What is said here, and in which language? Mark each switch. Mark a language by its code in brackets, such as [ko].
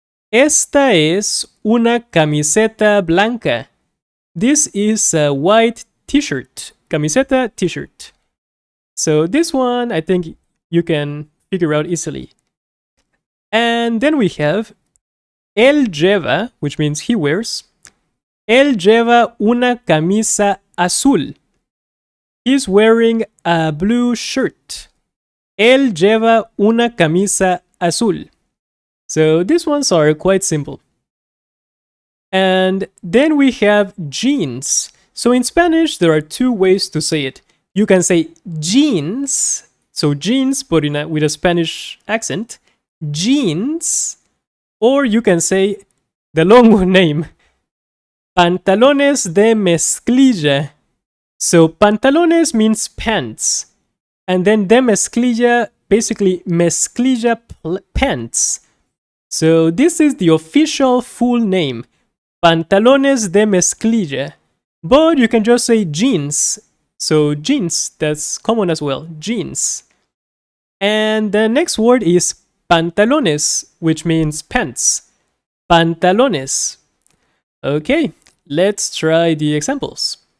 [es] Esta es una camiseta blanca. [en] This is a white t-shirt. Camiseta, t-shirt. So this one, I think you can figure out easily. And then we have [es] él lleva, [en] which means he wears. [es] Él lleva una camisa azul. [en] He's wearing a blue shirt. [es] Él lleva una camisa azul. [en] So these ones are quite simple. And then we have jeans. So in Spanish, there are two ways to say it. You can say jeans, so jeans, but with a Spanish accent, jeans, or you can say the long name. [es] Pantalones de mezclilla. [en] So pantalones means pants. And then [es] de mezclilla, [en] basically mezclilla pants. So this is the official full name. [es] Pantalones de mezclilla. [en] But you can just say jeans. So jeans, that's common as well. Jeans. And the next word is pantalones, which means pants. Pantalones. Okay, let's try the examples.